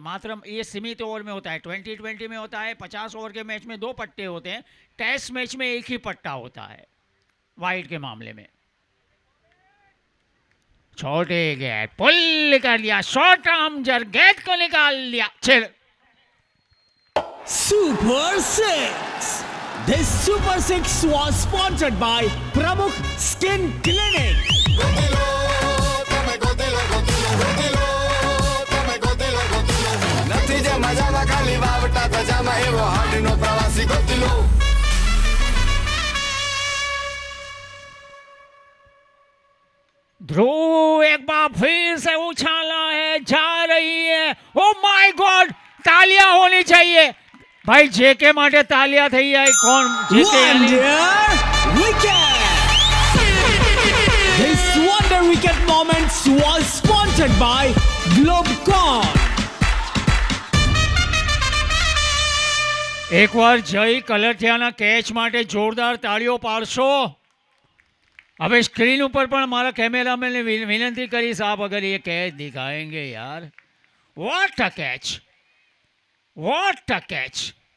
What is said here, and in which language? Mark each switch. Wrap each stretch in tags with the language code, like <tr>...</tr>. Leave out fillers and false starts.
<hi>मात्र ये सीमित ओवर में होता है, 2020 में होता है, 50 ओवर के मैच में 2 पट्टे होते हैं, टेस्ट मैच में 1 ही पट्टा होता है वाइड के मामले में। छोटे गेंद पुल कर लिया, शॉर्ट आर्म जर गेंद को निकाल लिया, चल।</hi> <en>Super 6. This Super 6 was sponsored by Pramukh Skin Clinic.</en> <gu>Gótelo, તમે ગોતેલો, ગોતેલો, ગોતેલો, તમે ગોતેલો, ગોતેલો. નથી જે મજામાં ખાલી વાવટા ધજામાં એવો હાડનો પ્રવાસી ગોતેલો.</gu> <hi>ध्रुव एक बार फिर से उछाला है, जा रही है। ओ माय गॉड, तालियां होनी चाहिए भाई।</hi> <gu>जेके माटे तालियां થઈ જાય।</gu> <hi>कौन जेके?</hi> <en>Wonder wicket. This wonder wicket moment was sponsored by Globecon.</en> <gu>એક વાર જય કલરથિયાના કેચ માટે જોરદાર તાળીઓ પાડશો। હવે સ્ક્રીન ઉપર પણ મારા કેમેરામેનને વિનંતી કરીશ, આપ અગર</gu> <hi>ये कैच दिखाएंगे यार।</hi> <en>What a catch, what a catch.</en>